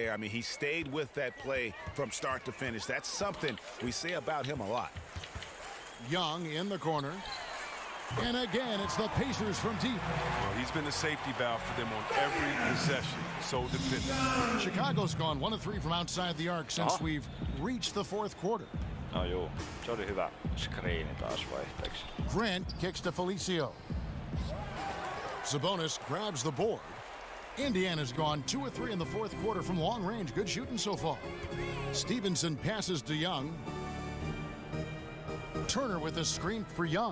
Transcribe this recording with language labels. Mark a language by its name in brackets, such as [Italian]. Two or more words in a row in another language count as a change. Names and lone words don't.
[English] I mean, he stayed with that play from start to finish. That's something we say about him a lot. Young in the corner. And again, it's the Pacers from deep. Well, he's been the safety valve for them on every possession. So dependent. Chicago's gone 1 of 3 from outside the arc since we've reached the 4th quarter. [Finnish] No juu, se oli hyvä screeni taas vaihteeksi. [English] Grant kicks to Felicio. Sabonis grabs the board. Indiana's gone 2 of 3 in the 4th quarter from long range. Good shooting so far. Stevenson passes to Young. Turner with a screen for Young.